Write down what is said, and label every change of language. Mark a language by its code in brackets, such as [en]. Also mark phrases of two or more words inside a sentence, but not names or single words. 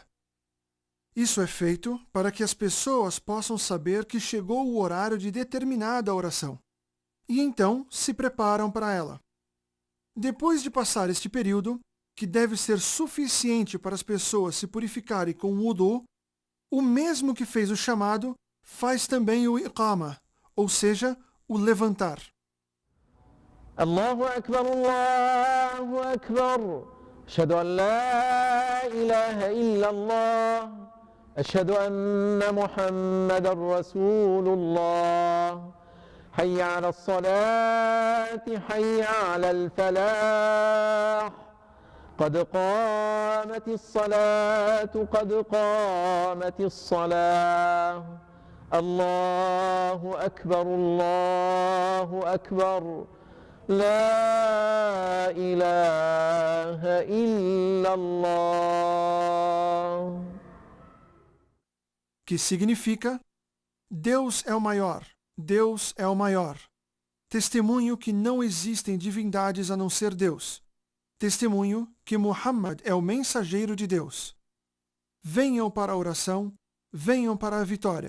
[pt] Isso é feito para que as pessoas possam saber que chegou o horário de determinada oração e então se preparam para ela. Depois de passar este período, que deve ser suficiente para as pessoas se purificarem com o wudu, o mesmo que fez o chamado faz também o iqama, ou seja, o levantar. [ar] الله أكبر، الله أكبر. أشهد أن لا إله إلا الله. أشهد أن محمدا رسول الله. حي على الصلاة، حي على الفلاح. قد قامت الصلاة قد قامت الصلاة. الله أكبر الله أكبر. لا إله إلا الله. [pt] Que significa: Deus é o maior, Deus é o maior. Testemunho que não existem divindades a não ser Deus. Testemunho que Muhammad é o mensageiro de Deus. Venham para a oração, venham para a vitória.